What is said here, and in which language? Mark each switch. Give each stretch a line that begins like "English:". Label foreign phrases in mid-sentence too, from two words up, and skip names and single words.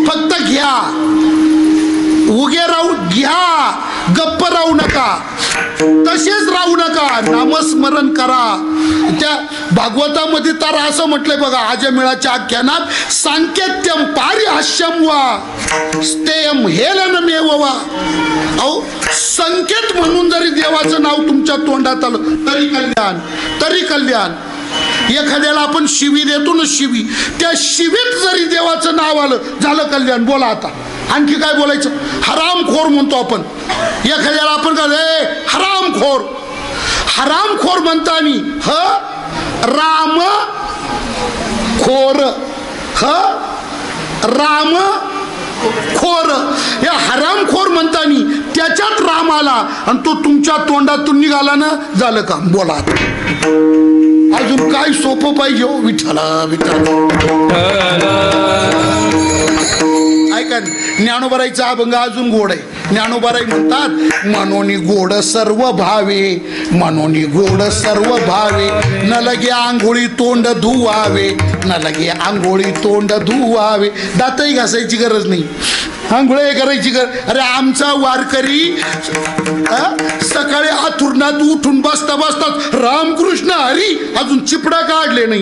Marathi: फक्त घ्या, उगे राहू घ्या, गप्प राहू नका, तसेच राहू नका, नामस्मरण करा. त्या भागवतामध्ये तर असं म्हटलंय बघा, अजमेळाच्या आख्यानात,
Sanskrit: सांकेत्यम पारिहास्यम वा स्तेयम हेलनमेव वा.
Marathi: अहो, संकेत म्हणून जरी देवाचं नाव तुमच्या तोंडात आलं तरी कल्याण, तरी कल्याण. एखाद्याला आपण शिवी देतो ना, शिवी, त्या शिवीत जरी देवाचं नाव आलं झालं कल्याण. बोला आता आणखी काय बोलायचं. हरामखोर म्हणतो आपण एखाद्याला, आपण काय हरामखोर, हरामखोर म्हणतानी ह राम खोर, ह राम खोर, या हरामखोर म्हणतानी त्याच्यात राम आला आणि तो तुमच्या तोंडातून निघाला ना, झालं काम. बोला अजून काय सोपं पाहिजे हो. विठ्ठला विठ्ठला. ऐका, ज्ञानोबाईचा अभंग अजून गोड आहे. ज्ञानोबाई म्हणतात, मनोनी गोड सर्व भावे, मनोनी गोड सर्व भावे, न लगे आंघोळी तोंड धुवावे, न लगे आंघोळी तोंड धुवावे. दातही घासायची गरज नाही, आंघोळी करायची गरज. अरे आमचा वारकरी सकाळी आथुरणात उठून बसता बसतात रामकृष्ण हरी, अजून चिपडा काढले नाही.